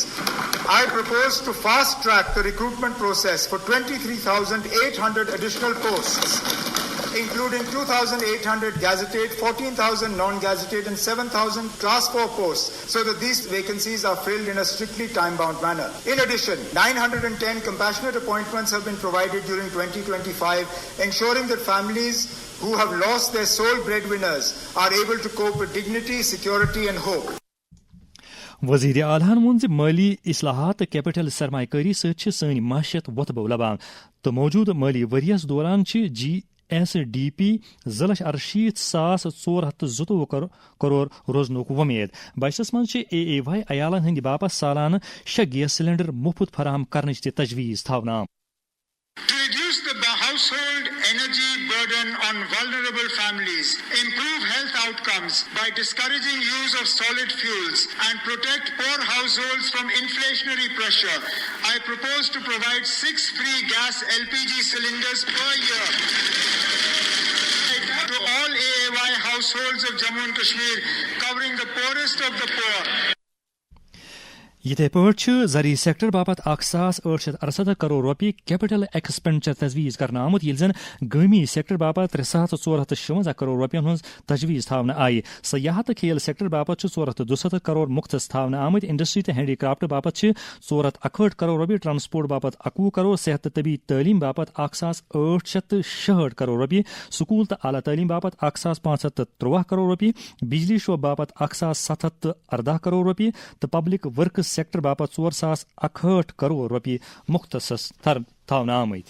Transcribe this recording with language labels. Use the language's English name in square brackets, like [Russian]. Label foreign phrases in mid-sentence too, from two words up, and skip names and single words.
[English] I propose to fast-track the recruitment process for 23,800 additional posts, including 2,800 gazetted, 14,000 non-gazetted and 7,000 class 4 posts, so that these vacancies are filled in a strictly time-bound manner. In addition, 910 compassionate appointments have been provided during 2025, ensuring that families who have lost their sole breadwinners are able to cope with dignity, security and hope. [Kashmiri] वजीर आलहन वोन माली इस्लाहात कैपिटल सरमाकारी सनी माशियत वतबो लबान तो मौजूद माली वरियस दौरान GSDP 2,68,422 करोड़ रोजनुक वमेद। बजटस मज AAY अयालन हंद बापत सालाना 6 गैस सिलेंडर मुफ्त फराहम करने तजवीज थावना। [English] To reduce the household energy burden on vulnerable families, improve health outcomes by discouraging use of solid fuels and protect poor households from inflationary pressure, I propose to provide 6 free gas LPG cylinders per year to all AAY households of Jammu and Kashmir, covering the poorest of the poor. [Kashmiri] یتھے پٲٹھۍ زرعی سیکٹر باپت 1,868 کروڑ رۄپیہِ کیپٹل ایکسپینڈچر تجویز کرنہٕ آمُت ییٚلہِ زن گٲمی سیکٹر باپت 3,456 کروڑ رۄپین ہٕنٛز تجویز تھاونہٕ آیہِ. سیاحت تہٕ کھیل سیکٹر باپت چھِ 462 کروڑ مختص تھاونہٕ آمٕتۍ. انڈسٹری تہٕ ہینڈی کرافٹ باپت چھِ 461 کروڑ رۄپیہِ، ٹرانسپورٹ باپت 21 کروڑ، صحت تہٕ طبی تعلیٖم باپت 1,866 کروڑ رۄپیہِ، سکوٗل تہٕ اعلیٰ تعلیٖم باپت 1,513 کروڑ رۄپیہِ، بجلی شعبہٕ باپت 1,714 کروڑ رۄپیہِ تہٕ پبلک ورکس سیکٹر باپت 4,061 کروڑ رۄپیہِ مختص تھاونہٕ آمٕتۍ.